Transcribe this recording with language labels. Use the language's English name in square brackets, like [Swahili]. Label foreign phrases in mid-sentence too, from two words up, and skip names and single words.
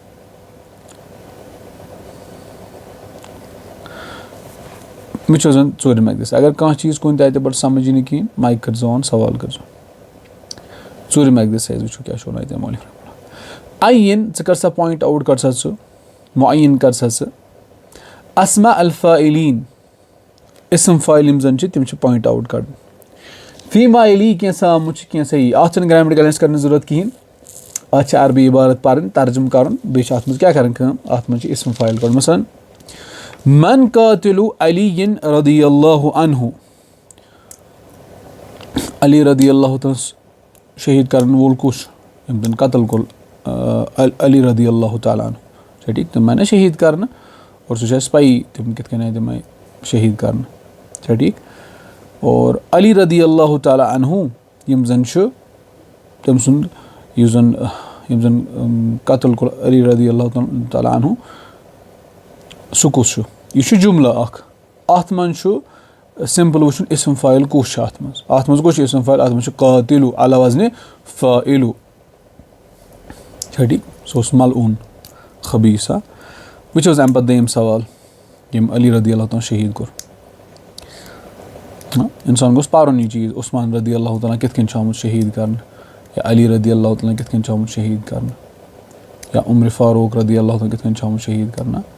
[Kashmiri] وٕچھو زن ژوٗرِم ایگزرسایز اگر کانٛہہ چیٖز کُنہِ تہِ اَتہِ پٮ۪ٹھ سمجھ یی نہٕ کِہینۍ مایِک کٔرۍزیو آن سوال کٔرۍزیو ژوٗرِم ایگزرسایز وٕچھو کیاہ چھُ وَنان اَتہِ مولف [Arabic] رحمہ اللہ [Kashmiri] عین ژٕ کر سا [English] point out [Kashmiri] کر سا ژٕ معین کر سا ژٕ [Arabic] اسما الفاعلیٖن [Kashmiri] اسم فاعل یِم زن چھِ تِم چھِ [English] point out [Kashmiri] کَڑٕنۍ [Arabic] فی ما یلی [Kashmiri] کینٛژھا آمُت چھُ کینٛژھا یی اَتھ چھنہٕ [English] grammatical analysis [Kashmiri] کرنٕچ ضوٚرتھ کِہینۍ اَتھ چھِ عربی عبارت پرٕنۍ ترجُمہٕ کرُن بیٚیہِ چھِ اَتھ منٛز کیاہ کرٕنۍ کٲم اَتھ منٛز چھِ اسم فاعل کڑُن مثلاً [Arabic] من قاتلُ علی رضی اللہ عنہ [Kashmiri] علی [Arabic] رضی اللہ تعالیٰ [Kashmiri] شہیٖد کرن وول کُس چھُ ییٚمۍ زن قتل کوٚر علی [Arabic] رضی اللہ تعالیٰ عنہ [Kashmiri] چھا ٹھیٖک تِم آیہِ نہ شہیٖد کرنہٕ اور سُہ چھُ اَسہِ پَیی تِم کِتھ کٔنۍ آیہِ تِم آیہِ شہیٖد کرنہٕ چھا ٹھیٖک اور علی [Arabic] رضی اللہ تعالیٰ عنہ [Kashmiri] یِم زن چھُ تٔمۍ سُنٛد یِم زن قتل کوٚر علی [Arabic] رضی اللہ تعالیٰ عنہ [Kashmiri] سُہ کُس چھُ یہِ چھُ جملہٕ اکھ اَتھ منٛز چھُ سمپل وٕچھُن اسم فاعل کُس چھُ اَتھ منٛز کُس چھُ اسم فاعل اَتھ منٛز چھُ [Arabic] قاتلُ علی وزنِ فاعلُ [Kashmiri] چھا ٹھیٖک سُہ اوس ملعوٗن خبیٖث وٕچھو حظ اَمہِ پتہٕ دوٚیِم سوال ییٚمۍ علی [Arabic] رضی اللہ تعالیٰ [Kashmiri] شہیٖد کوٚر اِنسان گوٚژھ پرُن یہِ چیٖز عثمان [Arabic] رضی اللہ تعالیٰ [Kashmiri] کِتھ کٔنۍ چھُ آمُت شہیٖد کرنہٕ یا علی [Arabic] رضی اللہ تعالیٰ [Kashmiri] کِتھ کٔنۍ چھُ آمُت شہیٖد کرنہٕ یا عمرِ فاروق [Arabic] رضی اللہ تعالیٰ [Kashmiri] کِتھ کٔنۍ چھُ آمُت شہیٖد کرنہٕ